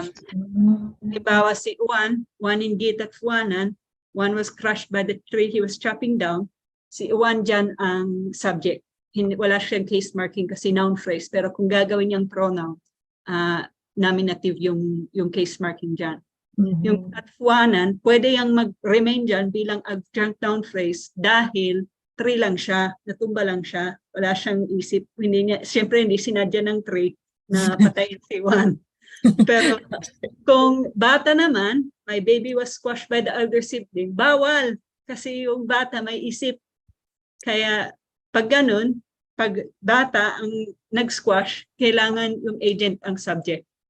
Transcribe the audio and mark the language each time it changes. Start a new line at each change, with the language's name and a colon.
English: Halimbawa si Juan in git at Juanan, Juan was crushed by the tree he was chopping down.
Filipino: Si Juan dyan ang subject. Wala siyang case marking kasi noun phrase. Pero kung gagawin niyang pronoun, nominative yung case marking dyan. Yung at Juanan, pwede yung mag-remain dyan bilang adjunct noun phrase dahil tree lang siya, natumba lang siya, wala siyang isip. Siyempre hindi sinadya ng tree na patayin si Juan. Pero kung bata naman,
English: my baby was squashed by the elder sibling,
Filipino: bawal. Kasi yung bata may isip. Kaya pag ganun, pag bata ang nag-squash, kailangan yung agent ang subject.